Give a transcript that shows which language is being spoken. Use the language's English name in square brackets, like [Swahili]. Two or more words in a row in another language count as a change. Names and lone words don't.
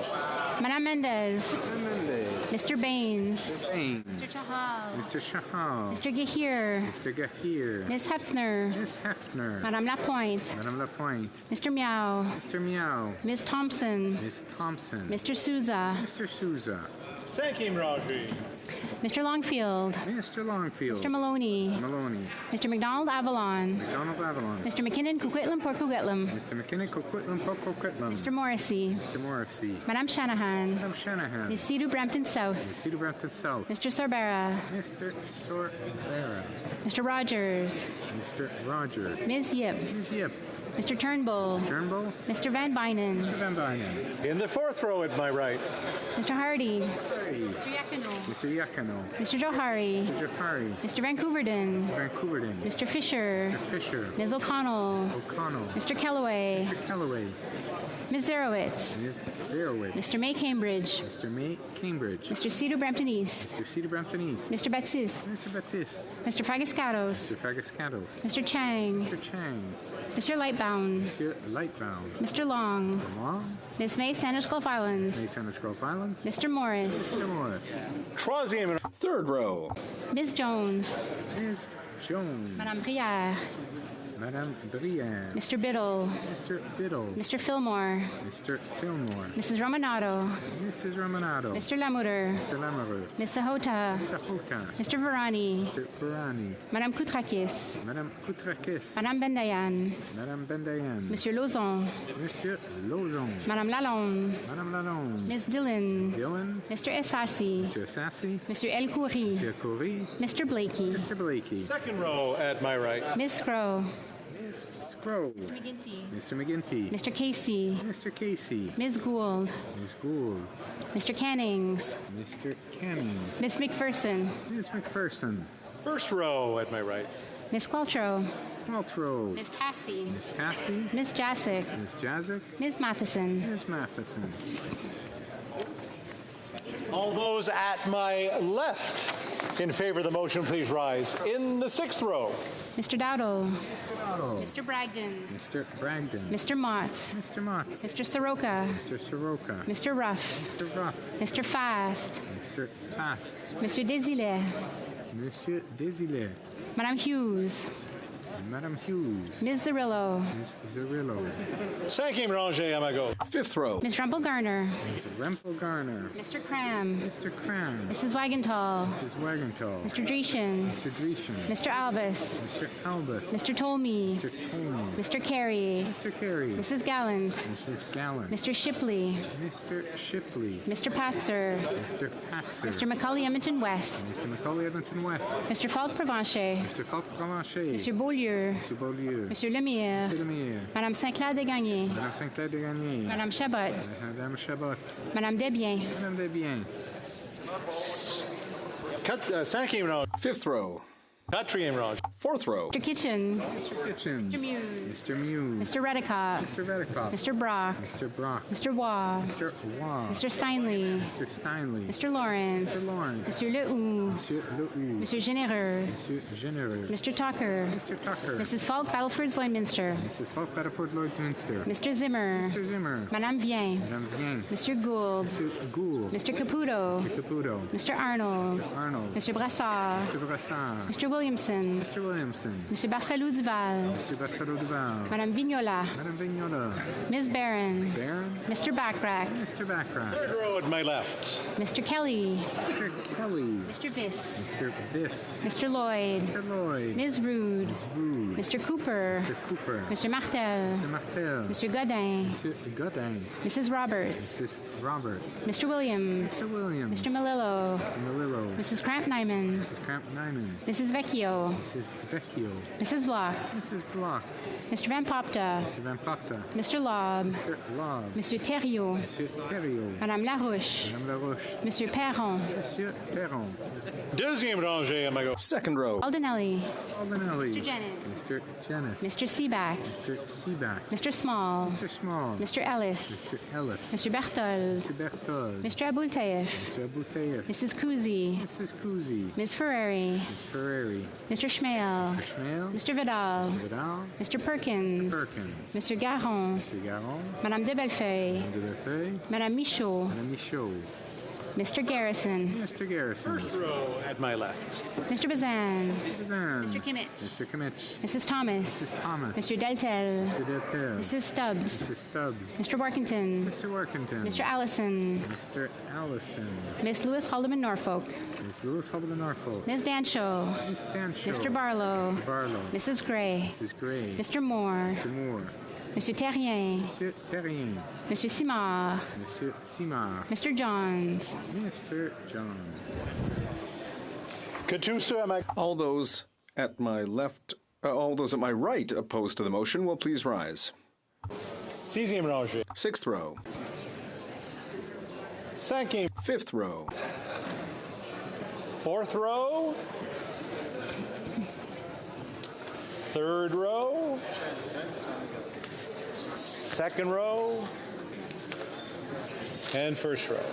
[French] Madame Mendez. [English] Mr. Baines. Mr. Chahal. Mr. Chahal. Mr. Gahir. Mr. Gahir. Ms. Hefner. Ms. Hefner. [French] Madame Lapointe. Madame Lapointe. [English] Mr. Miao. Mr. Miao. Ms. Thompson. Ms. Thompson. Mr. Souza. Mr. Souza. Sankim Raji. Mr. Longfield. Mr. Longfield. Mr. Maloney. Maloney. Mr. McDonald Avalon. McDonald Avalon. Mr. McKinnon Coquitlam Port Coquitlam. Mr. McKinnon Coquitlam Port Coquitlam. Mr. Morrissey. Mr. Morrissey. [French] Madame Shanahan. Madame Shanahan. [English] Ms. Sidhu Brampton South. Ms. Sidhu Brampton South. Mr. Sorbera. Mr. Sorbera. Mr. Rogers. Mr. Rogers. Ms. Yip. Ms. Yip. Mr. Turnbull. Turnbull. Mr. Van Bynen. Mr. Van Bynen. In the 4th row at my right. Mr. Hardy. Mr. Yakano. Mr. Yakano. Mr. Johari. Mr. Johari. Mr. Vancouverden. Mr. Vancouverden. Mr. Fisher. Mr. Fisher. Ms. O'Connell. O'Connell. Mr. Kellaway. Mr. Kellaway. Ms. Zerowitz. Ms. Zerowitz. Mr. May Cambridge. Mr. May Cambridge. Mr. Cedar Brampton East. Mr. Cedar Brampton East. Mr. Baptiste. Mr. Baptiste. Mr. Fagascatos. Mr. Fagascatos. Mr. Chang. Mr. Chang. Mr. Lightbound. Mr. Lightbound. Mr. Long. Mr. Long. Ms. May Sanders Gulf Islands. May Sanders Gulf Islands. Mr. Morris. Mr. Morris. [French] Troisième. [English] 3rd row. Ms. Jones. Ms. Jones. [French] Madame Brière. Madame Brière. [English] Mr. Biddle. Mr. Biddle. Mr. Fillmore. Mr. Fillmore. Mrs. Romanato. Mrs. Romanato. Mr. Lamuter. Mr. Lamoureux. Ms. Sahota. Mr. Hota. Mr. Varani. Mr. Varani. [French] Madame Koutrakis. Madame Koutrakis. Madame Bendayan. Madame Bendayan. Monsieur Lauzon. Monsieur Lauzon. Madame Lalonde. Madame Lalonde. [English] Ms. Dillon. Dillon. Mr. Essassi. Mr. Sassy. [French] Monsieur El Khoury. [English] Mr. Khoury. Mr. Blakey. Mr. Blakey. 2nd row at my right. Ms. Scrow. Crow. Mr. McGinty. Mr. McGinty. Mr. Casey. Mr. Casey. Ms. Gould. Ms. Gould. Mr. Cannings. Mr. Cannings. Ms. McPherson. Ms. McPherson. First row at my right. Ms. Qualtrough. Qualtrough. Ms. Tassi. Ms. Tassi. Ms. Jasic. Ms. Jazik. Ms. Matheson. Ms. Matheson. All those at my left in favor of the motion, please rise. In the sixth row. Mr. Dowdle. Dowdle. Mr. Bragdon. Mr. Bragdon. Mr. Motts. Mr. Motts. Mr. Soroka. Mr. Soroka. Mr. Ruff. Mr. Ruff. Mr. Fast. Mr. Fast. [French] Monsieur Desilets. Monsieur Desilets. Madame Hughes. Madame Hughes. [English] Ms. Zarillo. Ms. Zarillo. [French] Cinquième rangée à ma gauche. [English] Fifth row. Ms. Rumpel Garner. Ms. Rempel Garner. Mr. Cram. Mr. Cram. Mrs. Wagenthal. Mrs. Wagenthal. Mr. Dreeshen. Mr. Dreeshen. Mr. Albus. Mr. Albus. Mr. Tolmie. Mr. Tolmie. Mr. Carey. Mr. Carey. Mrs. Gallant. Mrs. Gallant. Mr. Shipley. Mr. Shipley. Mr. Patzer. Mr. Patzer. Mr. Macaulay Edmonton West. Mr. Macaulay Edmonton West. Mr. Falk Provencher. Mr. Falk Provencher. [French] Monsieur Beaulieu. [English] Mr. Beaulieu. [French] Monsieur Lemire. [English] Mr. Lemire. [French] Madame Saint-Clair Desgagnés. Madame Saint-Clair Desgagnés. Madame Chabot. Madame Chabot. Madame Desbiens. Madame Desbiens. Cinquième rangée. [English] Fifth row. [French] Quatrième rangée. [English] Fourth row. Mr. Kitchen. Mr. Kitchen. Mr. Muse. Mr. Muse. Mr. Redicott. Mr. Redicott. Mr. Brock. Mr. Brock. Mr. Waugh. Mr. Waugh. Mr. Steinley. Mr. Steinley. Mr. Lawrence. Mr. Lawrence. [French] Monsieur Lehoux. Monsieur Lehoux. Monsieur Généreux. Monsieur Généreux. [English] Mr. Tucker. Mr. Tucker. Mrs. Falk Battleford Lloydminster. Mrs. Falk Battleford Lloydminster. Mr. Zimmer. Mr. Zimmer. [French] Madame Vien. Madame Vien. Monsieur Gould. [English] Mr. Gould. Mr. Caputo. Mr. Caputo. Mr. Arnold. Mr. Arnold. Mr. Brassard. Mr. Brassard. Mr. Williamson. Mr. Williamson. [French] Monsieur Barcelou Duval. [English] Mr. Barcelou Duval. [French] Madame Vignola. Madame Vignola. [English] Ms. Barron. Barron. Mr. Backrack. Mr. Backrack. Third row at my left. Mr. Kelly. Mr. Kelly. Mr. Viss. Mr. Viss. Mr. Lloyd. Mr. Lloyd. Ms. Rude. Rude. Mr. Cooper. Mr. Cooper. Mr. Martel. Mr. Martel. Mr. Godin. Mr. Godin. Mrs. Roberts. Mrs. Roberts. Mr. Williams. Mr. Williams. Mr. Malillo. Mr. Malillo. Mrs. Cramp-Nyman. Mrs. Cramp-Nyman. Mrs. Vecchio. Mrs. Vecchio. Mrs. Block. Mrs. Block. Mr. Van Popta. Mr. Van Popta. Mr. Lobb. Mr. Lobb. [French] Monsieur Thériault. Monsieur Thériault. Madame Larouche. Madame Larouche. Monsieur Perron. Monsieur Perron. Deuxième rangée à ma gauche. [English] Second row. Aldenelli. Aldenelli. Mr. Jennings. Mr. Jennings. Mr. Seaback. Mr. Seaback. Mr. Small. Mr. Small. Mr. Ellis. Mr. Ellis. Mr. Berthold. Mr. Berthold. Mr. Aboultaif. Mr. Aboultaif. Mrs. Kuzi. Mrs. Kuzi. Ms. Ferrari. Ms. Ferrari. Mr. Schmale. Mr. Schmale. Mr. Vidal. Vidal. Mr. Perkins. Perkins. Mr. Garon. Mr. Garon. [French] Madame de Bellefeuille. Madame de Bellefeuille. Madame Michaud. Madame Michaud. [English] Mr. Garrison. Mr. Garrison. First row at my left. Mr. Bazan. Bazan. Mr. Kimmich. Mr. Kimmich. Mrs. Thomas. Mrs. Thomas. Mr. Deltel. Mr. Deltel. Mrs. Stubbs. Mrs. Stubbs. Mr. Workington. Mr. Workington. Mr. Allison. Mr. Allison. Miss Lewis Haldeman Norfolk. Miss Lewis Haldeman Norfolk. Ms. Danshaw. Miss Danshaw. Mr. Barlow. Mr. Barlow. Mrs. Gray. Mrs. Gray. Mr. Moore. Mr. Moore. [French] Monsieur Terrien. Monsieur Terrien. Monsieur Simard. Monsieur Simard. [English] Mr. Johns. Mr. Johns. All those at my left, all those at my right opposed to the motion will please rise. [French] Sixième rangée. [English] Sixth row. [French] Cinquième. [English] Fifth row. Fourth row. Third row. Second row. And first row.